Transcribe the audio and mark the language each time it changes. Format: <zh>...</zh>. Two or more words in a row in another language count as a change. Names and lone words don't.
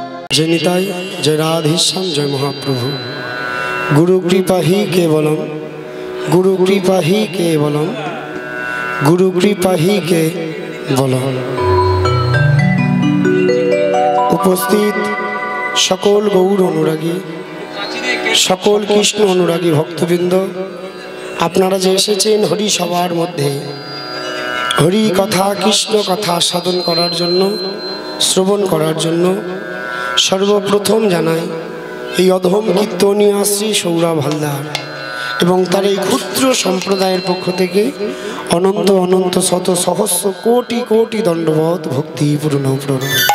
<bn>জয় নিতাই, জয় রাধেশ্যাম, জয় মহাপ্রভু।</bn> <sa>गुरु कृपा ही केवलम, गुरु कृपा ही केवलम, गुरु कृपा ही केवलम।</sa> <bn>উপস্থিত সকল গৌর অনুরাগী, সকল কৃষ্ণ অনুরাগী ভক্তবৃন্দ, আপনারা যে এসেছেন হরি সভার মধ্যে হরি কথা কৃষ্ণ কথা সাধন করার জন্য, শ্রবণ করার জন্য, সর্বপ্রথম জানাই এই অধম কীর্তনীয় শ্রী সৌরভ হালদার এবং তার এই ক্ষুদ্র সম্প্রদায়ের পক্ষ থেকে অনন্ত অনন্ত শত সহস্র কোটি কোটি দণ্ডবত ভক্তিপূর্ণ প্রণাম।</bn>